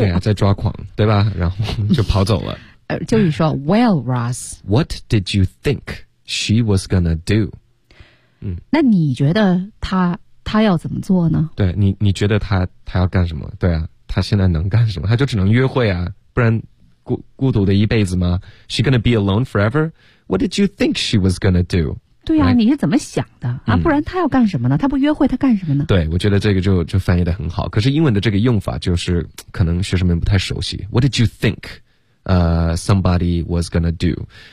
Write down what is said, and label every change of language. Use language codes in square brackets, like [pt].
[zh] 对啊在抓狂对吧然后就跑走了。就是说 [en] ,Well, Ross, what did you think she was gonna do? 嗯 [zh] 那你觉得他要怎么做呢对你觉得他要干什么对啊他现在能干什么他就只能约会啊不然孤独的一辈子吗 ? [en] She gonna be alone forever? What did you think she was gonna do? [zh] 对啊、right? 你是怎么想的啊、嗯、不然她要干什么呢她不约会她干什么呢对我觉得这个就翻译得很好。可是英文的这个用法就是可能学生们不太熟悉。 [en] What did you think, somebody was gonna do?